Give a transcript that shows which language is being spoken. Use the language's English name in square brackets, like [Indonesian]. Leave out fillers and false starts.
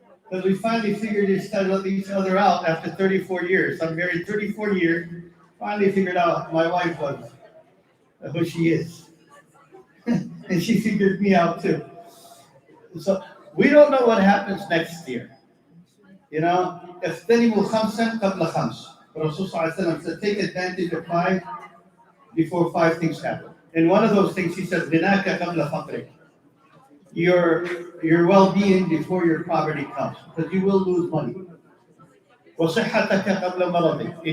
[English] Because we finally figured each other out after 34 years. I'm married 34 years. Finally figured out my wife was who she is. And she figured me out too. So we don't know what happens next year. You know, [Arabic] اغتنموا خمسا قبل خمس. [English] Rasul said, take advantage of 5 before 5 things happen. And one of those things, he says, [Arabic] غناك قبل فقرك. [English] Your well-being before your poverty comes, because you will lose money. [Arabic] وصحتك قبل مرضك.